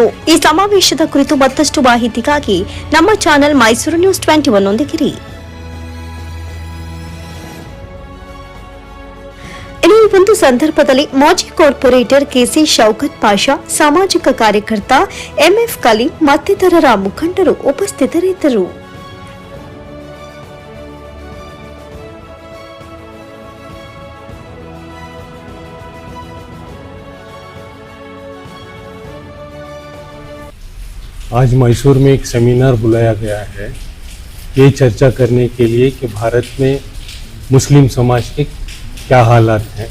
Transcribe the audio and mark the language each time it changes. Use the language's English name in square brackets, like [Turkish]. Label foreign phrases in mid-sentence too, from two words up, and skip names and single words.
[Kannada] ಈ ಸಮಾವೇಶದ ಕುರಿತು ಮತ್ತಷ್ಟು ಮಾಹಿತಿಗಾಗಿ ನಮ್ಮ ಚಾನೆಲ್ ಮೈಸೂರು ನ್ಯೂಸ್ 21 ನೊಂದಿಗಿರಿ. ಈ ಒಂದು ಸಂದರ್ಭದಲ್ಲಿ ಮಾಜಿ ಕಾರ್ಪೊರೇಟರ್ ಕೆಸಿ ಶೌಕತ್ ಪಾಷಾ, ಸಾಮಾಜಿಕ ಕಾರ್ಯಕರ್ತ ಎಂಎಫ್ ಕಲೀಂ ಮತ್ತಿತರರ ಮುಖಂಡರು ಉಪಸ್ಥಿತರಿದ್ದರು. [Hindi] आज मैसूर में एक सेमिनार बुलाया गया है ये चर्चा करने के लिए कि भारत में मुस्लिम समाज के क्या हालात हैं.